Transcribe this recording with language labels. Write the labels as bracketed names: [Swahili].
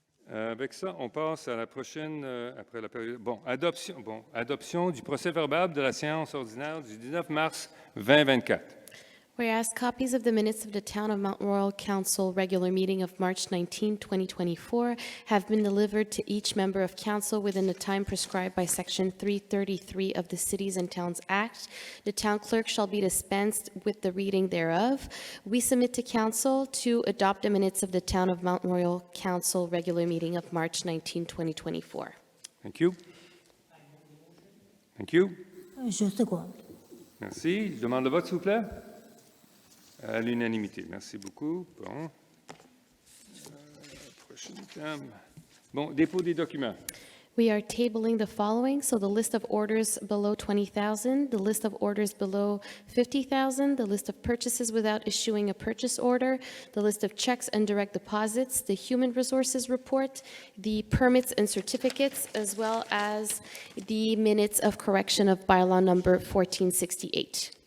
[French] Avec ça, on passe à la prochaine, après la période. Bon, adoption du procès-verbal de la séance ordinaire du 19 mars 2024. [English] Whereas copies of the minutes of the Town of Mount Royal Council regular meeting of March 19, 2024 have been delivered to each member of council within the time prescribed by Section 333 of the Cities and Towns Act, the town clerk shall be dispensed with the reading thereof. We submit to council to adopt the minutes of the Town of Mount Royal Council regular meeting of March 19, 2024. Thank you. Thank you. [French] Je seconde. Merci. Je demande le vote, s'il vous plaît. À l'unanimité. Merci beaucoup. Bon. Prochain thème. Bon, dépôt des documents. [English] We are tabling the following, so the list of orders below 20,000, the list of orders below 50,000, the list of purchases without issuing a purchase order, the list of checks and direct deposits, the human resources report, the permits and certificates, as well as the minutes of correction of bylaw number 1468.